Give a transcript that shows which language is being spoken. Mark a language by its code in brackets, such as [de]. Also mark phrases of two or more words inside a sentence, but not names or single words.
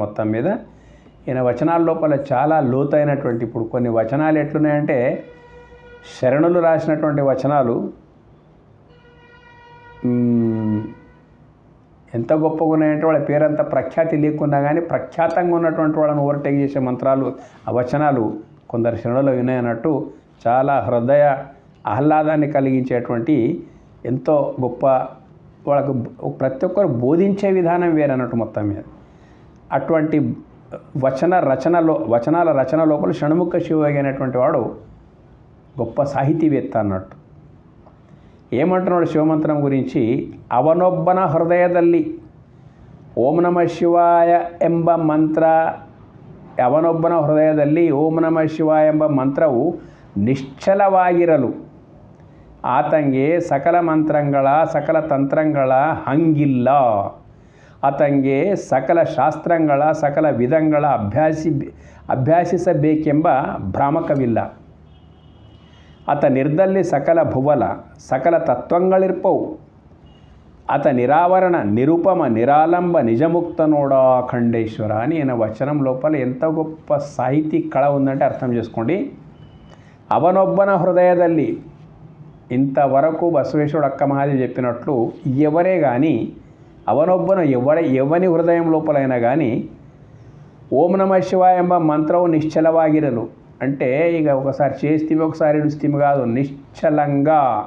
[te] మొత్తం మీద ఈయన వచనాల లోపల చాలా లోతైనటువంటి, ఇప్పుడు కొన్ని వచనాలు ఎట్లున్నాయంటే శరణులు రాసినటువంటి వచనాలు ఎంత గొప్పగా ఉన్నాయంటే వాళ్ళ పేరంతా ప్రఖ్యాతి లేకున్నా కానీ ప్రఖ్యాతంగా ఉన్నటువంటి వాళ్ళని ఓవర్టేక్ చేసే మంత్రాలు, ఆ వచనాలు కొందరు శరణులు విన్నాయన్నట్టు చాలా హృదయ ఆహ్లాదాన్ని కలిగించేటువంటి ఎంతో గొప్ప, వాళ్ళకు ప్రతి ఒక్కరు బోధించే విధానం వేరన్నట్టు. మొత్తం మీద అటువంటి వచనాల రచన లోపల షణ్ముఖ శివయోగి అనేటువంటి వాడు గొప్ప సాహితీవేత్త అన్నట్టు. ఏమంటున్నాడు శివమంత్రం గురించి? [kn] ಅವನೊಬ್ಬನ ಹೃದಯದಲ್ಲಿ ಓಂ ನಮಃ ಶಿವಾಯ ಎಂಬ ಮಂತ್ರ, ಅವನೊಬ್ಬನ ಹೃದಯದಲ್ಲಿ ಓಂ ನಮಃ ಶಿವಾಯ ಎಂಬ ಮಂತ್ರವು ನಿಶ್ಚಲವಾಗಿರಲು, ಆತಂಗೆ ಸಕಲ ಮಂತ್ರಂಗಳ ಸಕಲ ತಂತ್ರಂಗಳ ಹಂಗಿಲ್ಲ. ಆತಂಗೆ ಸಕಲ ಶಾಸ್ತ್ರಗಳ ಸಕಲ ವಿಧಗಳ ಅಭ್ಯಾಸಿಸಬೇಕೆಂಬ ಭ್ರಾಮಕವಿಲ್ಲ. ಆತ ನಿರ್ದಲ್ಲಿ ಸಕಲ ಭುವಲ ಸಕಲ ತತ್ವಂಗಳಿರ್ಪವು. ಆತ [te] నిరావరణ నిరుపమ నిరాలంబ నిజముక్త నోడా ఖండేశ్వర అని ఈయన వచనం లోపల ఎంత గొప్ప సాహితీ కళ ఉందంటే అర్థం చేసుకోండి. [kn] ಅವನೊಬ್ಬನ ಹೃದಯದಲ್ಲಿ [te] ఇంతవరకు బసవేశ్వరుడు అక్క మహాదేవి చెప్పినట్లు ఎవరే కానీ [kn] అవనొబ్బన [te] ఎవని హృదయం లోపలైనా కానీ [kn] ಓಂ ನಮಃ ಶಿವಾಯ ಎಂಬ ಮಂತ್ರವು ನಿಶ್ಚಲವಾಗಿರಲು [te] అంటే ఇక ఒకసారి చేస్తేమి ఒకసారి ఇడుస్తేమి కాదు, నిశ్చలంగా